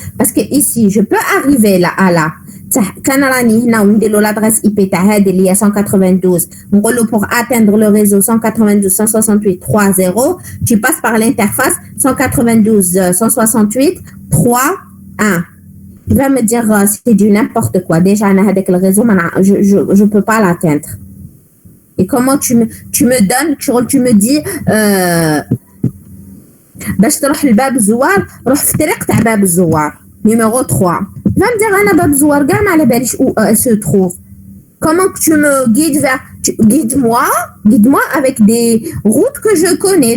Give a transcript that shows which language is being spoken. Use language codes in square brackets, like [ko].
[fr] Parce que ici, je peux arriver là à là. Quand on a l'adresse IP de 192, pour atteindre le réseau 192.168.3.0, tu passes par l'interface 192.168.3.1. Il va me dire c'est du n'importe quoi. Déjà, avec le réseau, je ne peux pas l'atteindre. Et comment tu me donnes, tu me dis [ar] باش تروح لباب الزوار روح في طريق تاع باب الزوار [fr] numéro 3. Va me dire [ar] انا باب الزوار كاع ما على باليش [fr] où se trouve. Comment tu me guides vers guide-moi avec des routes que je connais.